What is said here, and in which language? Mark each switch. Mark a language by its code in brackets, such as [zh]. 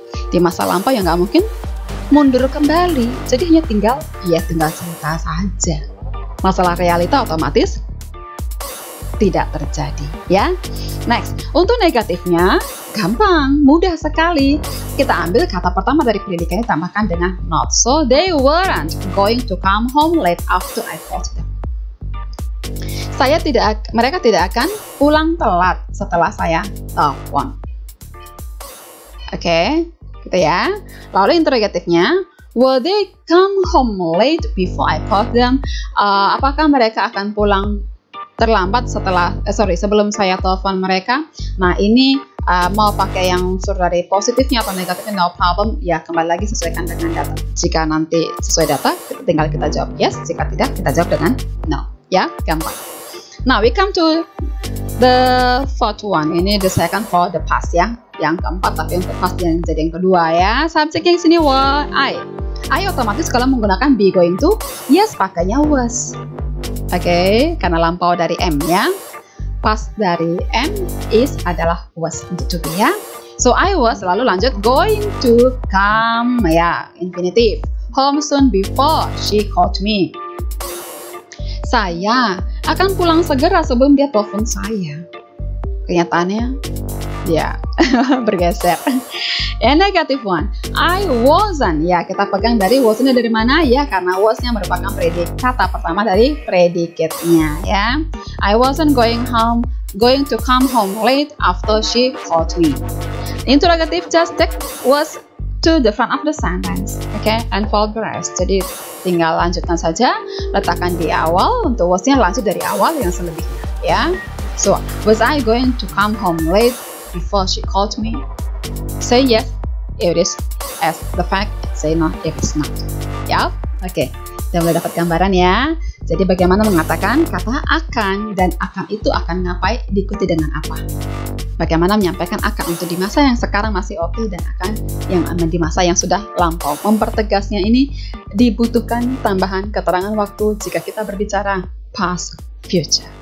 [id] Di masa lampau yang nggak mungkin mundur kembali. Jadi hanya tinggal cerita saja. Masalah realita otomatis tidak terjadi, ya. Next, untuk negatifnya gampang, mudah sekali. Kita ambil kata pertama dari predikatnya, tambahkan dengan not. [en] So they weren't going to come home late after I called them. [id] Mereka tidak akan pulang telat setelah saya telepon. Oke, gitu ya. Lalu interrogatifnya, [en] will they come home late before I called them? [id] Apakah mereka akan pulang terlambat sebelum saya telepon mereka. Nah ini mau pakai yang unsur dari positifnya atau negatifnya, no problem. Ya kembali lagi sesuaikan dengan data. Jika nanti sesuai data, tinggal kita jawab yes. Jika tidak, kita jawab dengan no. Ya, gampang. [en] Now we come to the fourth one. [id] Ini [en] the second for the past [id] ya. Yang keempat, tapi untuk past yang jadi yang kedua ya. Subjeknya di sini was I otomatis kalau menggunakan be going to, yes pakainya was. Oke, karena lampau dari am ya. Past dari am is adalah was untuk to be ya. [en] So I was [id] lalu lanjut [en] going to come ya, infinitive. Home soon before she called me. [id] Saya akan pulang segera sebelum dia telepon saya. Kenyataannya ya bergeser. [en] And negative one, I wasn't. [id] Ya kita pegang dari wasn't dari mana ya, karena was-nya merupakan predikat kata pertama dari predicate-nya ya. [en] I wasn't going to come home late after she called me. Interrogative, just take was to the front of the sentence, okay, and fold the rest. [id] Jadi tinggal lanjutkan saja, letakkan di awal. Untuk was-nya lanjut dari awal yang selebihnya ya. [en] So was I going to come home late before she called me? Say yes if it is as the fact, say no if it's not. [id] Ya, oke. Kita mulai dapat gambaran ya. Jadi bagaimana mengatakan kata akan, dan akan itu akan ngapain diikuti dengan apa? Bagaimana menyampaikan akan untuk di masa yang sekarang masih oke, dan akan yang di masa yang sudah lampau. Mempertegasnya ini dibutuhkan tambahan keterangan waktu jika kita berbicara past future.